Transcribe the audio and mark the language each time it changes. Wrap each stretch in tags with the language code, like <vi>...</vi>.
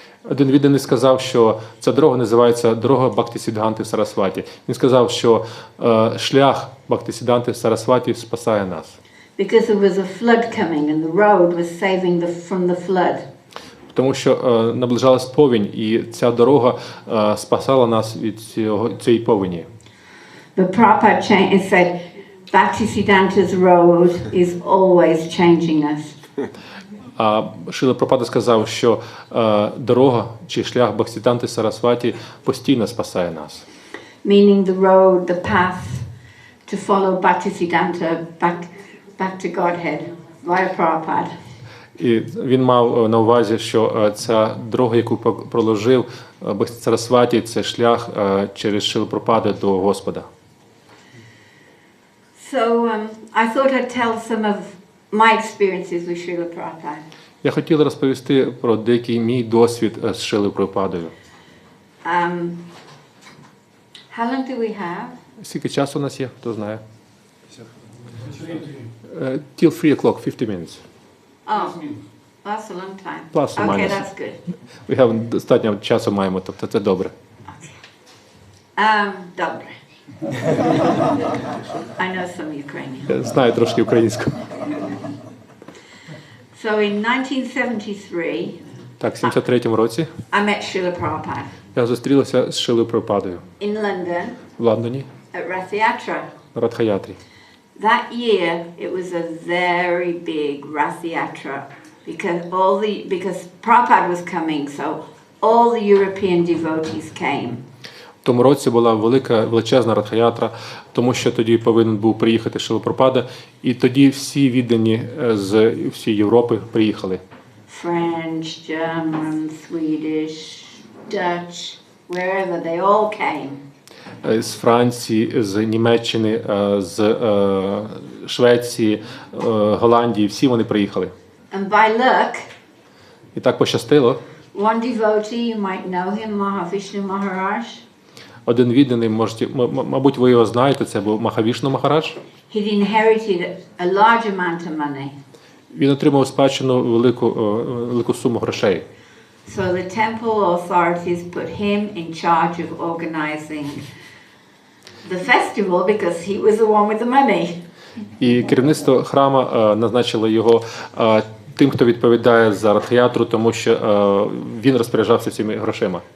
<uk>Один відданий сказав, що ця дорога називається дорога Бхактисиддханти Сарасваті. Він сказав, що шлях Бхактисиддханти Сарасваті спасає нас.</uk> <en>Because there was a flood coming and the road was saving from the flood.</en> <uk>Тому що наближалась повінь, і ця дорога спасала нас від цієї повені.</uk> <en>But Prabhupada said, Bhaktisiddhanta's road is always changing us.</en> <uk>А Шріла Прабхупада сказав, що дорога чи шлях Бхактисиддханти Сарасваті постійно спасає нас.</uk> <en>Meaning the road, the path to follow Bhaktisiddhanta back to Godhead via Prabhupada.</en> <uk>І він мав на увазі, що ця дорога, яку проложив Бхактисиддханта Сарасваті, це шлях через Шрілу Прабхупаду до Господа.</uk> <en>So I thought I'd tell some of my experiences with Srila Prabhupada.</en> <uk>Я хотів розповісти про деякий мій досвід з Шрилою Прабхупадою.</uk> <en>How long do we have?</en> <uk>Скільки часу у нас є, хто знає?</uk> <en>Till 3 o'clock, 50 minutes. Oh, that's a long time. Plus or Okay, minus. that's good. We have</en> <uk>достатньо часу маємо, тобто це добре. Добре.</uk> <en>I know some Ukrainian.</en> <uk>Я знаю трошки українську.</uk> <en>So in 1973,</en> <uk>Так, в 73-му році</uk> <en>I met Srila Prabhupada</en> <uk>я зустрілася з Шрилою Прабхупадою</uk> <en>in London</en> <uk>в Лондоні</uk> <en>at Rath Yatra.</en> <uk>на Радхаятрі.</uk> <en>That year, it was a very big Rath Yatra because Prabhupada was coming, so all the European devotees came.</en> <uk>В тому році була величезна Радхаятра, тому що тоді повинен був приїхати Шрила Прабхупада, і тоді всі віддані з всієї Європи приїхали.</uk> <en>French, German, Swedish, Dutch, wherever they all came.</en> <uk>З Франції, з Німеччини, з Швеції, Голландії, всі вони приїхали.</uk> <en>And by luck,</en> <uk>І так пощастило.</uk> <en>one devotee, you might know him, Mahavishnu Maharaj.</en> <uk>Один відданий, мабуть, ви його знаєте, це був Махавішну Махарадж.</uk> <en>He'd inherited a large amount of money.</en> <uk>Він отримав спадщину велику суму грошей.</uk> <en>So the temple authorities put him in charge of organizing the festival because he was the one with the money.</en> <uk>І керівництво храму назначило його тим, хто відповідає за Радхаятру, тому що він розпоряджався всіми грошима.</uk>